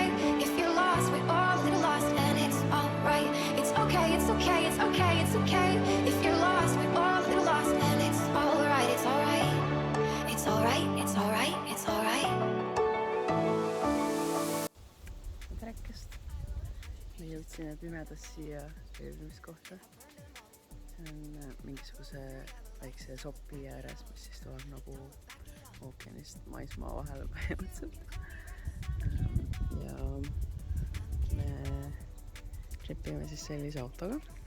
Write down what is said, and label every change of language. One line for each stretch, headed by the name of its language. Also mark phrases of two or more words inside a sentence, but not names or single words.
English: If you're lost, we're all a little lost and it's alright. It's okay, it's okay, it's okay, it's okay. If you're lost, we're all a little lost and it's alright, it's alright. It's alright, it's alright, it's alright.
Estonian: läksime pimedas siia veebimiskohta. See on mingisuguse väikse sopi ääres, mis siis tuleb nagu ookeanist maismaa vahele põhimõtteliselt. Ja me tripime siis sellise autoga.